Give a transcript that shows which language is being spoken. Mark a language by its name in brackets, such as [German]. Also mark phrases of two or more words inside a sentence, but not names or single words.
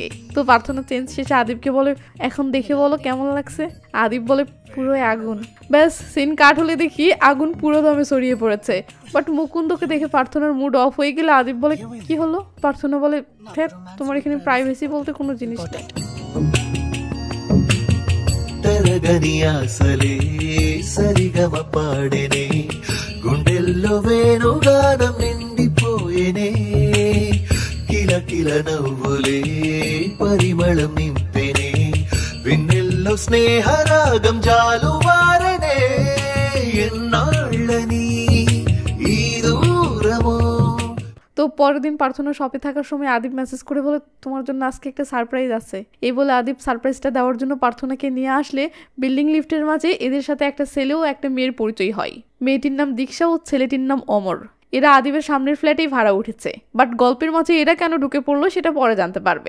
[Bangla] তো প্রার্থনা চেঞ্জ শেষে আদিবকে বলে, এখন দেখে বলো কেমন লাগছে। আদিব বলে, পুরো আগুন। ব্যাস, সিন কাট হলে দেখি আগুন পুরো দমে ছড়িয়ে পড়েছে। বাট মুকুন্দকে দেখে প্রার্থনার মুড অফ হয়ে গেলে আদিব বলে, কি হলো? প্রার্থনা বলে, ফের তোমার এখানে প্রাইভেসি বলতে কোনো জিনিস নেই। [Telugu] సరిగమ పాడేనే గుండెల్లో వేణుగానం నిండిపోయేనే కిల కిల నవ్వులే పరిమళం నింపెనే వెన్నెల్లో స్నేహరాగం జాలువారనే ఎన్నాళ్ళని ఈ దూరమో। [Bangla] তো পরের দিন প্রার্থনা শপে থাকার সময় আদিব মেসেজ করে বলে, তোমার জন্য আজকে একটা সারপ্রাইজ আছে। এই বলে আদিব সারপ্রাইজটা দেওয়ার জন্য প্রার্থনাকে নিয়ে আসলে বিল্ডিং লিফটের মাঝে এদের সাথে একটা ছেলে ও একটা মেয়ের পরিচয় হয়। মেয়েটির নাম দীক্ষা ও ছেলেটির নাম অমর। এরা আদিবের সামনের ফ্ল্যাটেই ভাড়া উঠেছে, বাট গল্পের মাঝে এরা কেন ঢুকে পড়লো সেটা পরে জানতে পারবেন।